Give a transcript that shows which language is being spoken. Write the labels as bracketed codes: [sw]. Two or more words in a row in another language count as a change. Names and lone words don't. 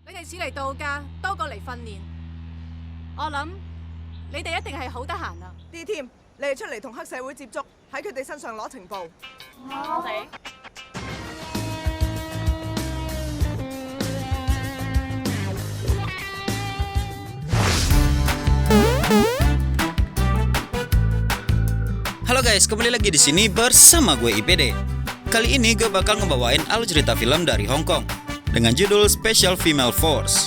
[yue] 此嚟度假多過嚟訓練。我諗你哋一定係好得閒啊。 D team，你哋出嚟同黑社會接觸，喺佢哋身上攞情報。我哋。 [id] Halo guys, kembali lagi di sini bersama gue IPD. Kali ini gue bakal ngebawain alur cerita film dari Hong Kong dengan judul Special Female Force.